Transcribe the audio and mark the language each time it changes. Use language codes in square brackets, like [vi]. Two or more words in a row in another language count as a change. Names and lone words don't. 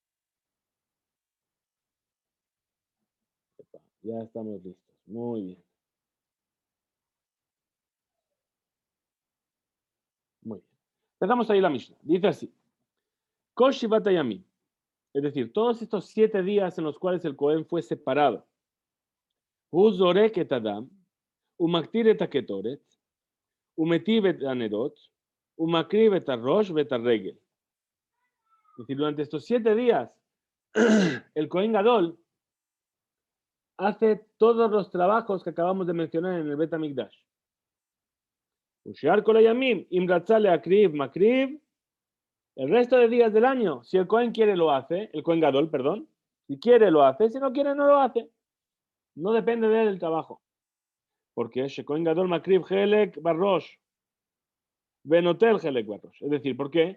[es] Ya estamos listos. Muy bien. Muy bien. Empezamos ahí la Mishnah. Dice así. [he] כל שבעת הימים. [es] Es decir, todos estos 7 días en los cuales el Cohen fue separado. [he] הוא זורק את הדם, ומקטיר את הקטורת, ומטיב את הנרות, ומקריב את הראש ואת הרגל. [es] Es decir, durante estos 7 días, el Cohen Gadol hace todos los trabajos que acabamos de mencionar en el Bet HaMikdash. [he] ושאר כל הימים, אם רצה להקריב מקריב. [es] El resto de días del año, si el Cohen quiere lo hace, el Cohen Gadol, perdón, si quiere lo hace, si no quiere no lo hace. No depende de él el trabajo. [he] Porque כהן גדול מקריב חלק בראש, ונוטל חלק בראש. [es] Es decir, ¿por qué?